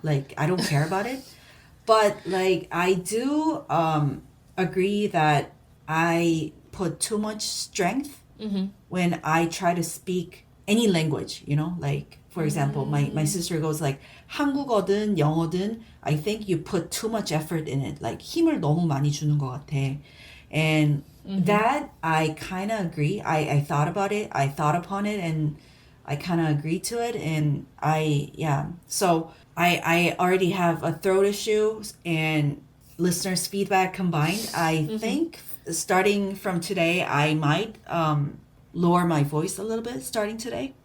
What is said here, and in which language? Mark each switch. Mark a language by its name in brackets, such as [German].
[English] Like, I don't care about it. But like, I do agree that I put too much strength when I try to speak any language, you know, like for example, my sister goes like [Korean] 한국어든 영어든 [English] I think you put too much effort in it. [Korean] Like 힘을 너무 많이 주는 것 같아. [English] And that I kind of agree. I thought about it. I thought upon it and I kind of agreed to it. And so I already have a throat issue and listeners' feedback combined. I think starting from today, I might lower my voice a little bit starting today.